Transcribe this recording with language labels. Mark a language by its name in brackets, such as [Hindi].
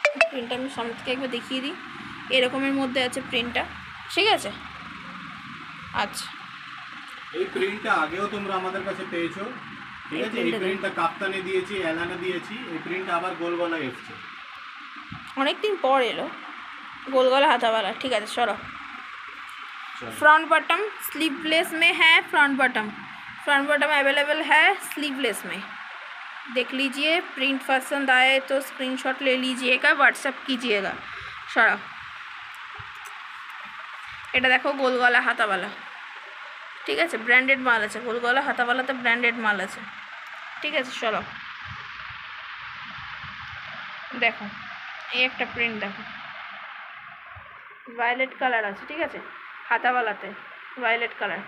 [Bangla] প্রিন্টটা আমি সামনে থেকে একবার দেখিয়ে দিই, এরকমের মধ্যে আছে প্রিন্টটা ঠিক আছে। আচ্ছা এই প্রিন্টটা আগেও তোমরা আমাদের কাছে পেয়েছো ঠিক আছে। এই প্রিন্টটা কাপ্তানে দিয়েছি, এলানে দিয়েছি, এই প্রিন্ট আবার গোলগলায় এসছে, অনেকদিন পর এলো গোলগলা [Hindi] हाथावाला ठीक है। चलो फ्रंट बटन स्लीवलेस में है, फ्रंट बटन अवेलेबल है स्लीवलेस में, देख लीजिए। प्रिंट पसंद आए तो स्क्रीनशॉट ले लीजिएगा, व्हाट्सएप कीजिएगा। [Bangla] चलो এটা দেখো গোলগলা হাতাওয়ালা ঠিক আছে, ব্র্যান্ডেড মাল আছে, গোলগলা হাতাওয়ালাতে ব্র্যান্ডেড মাল আছে ঠিক আছে। চলো দেখো এই একটা প্রিন্ট দেখো, ভায়োলেট কালার আছে ঠিক আছে, হাতাওয়ালাতে ভায়োলেট কালার।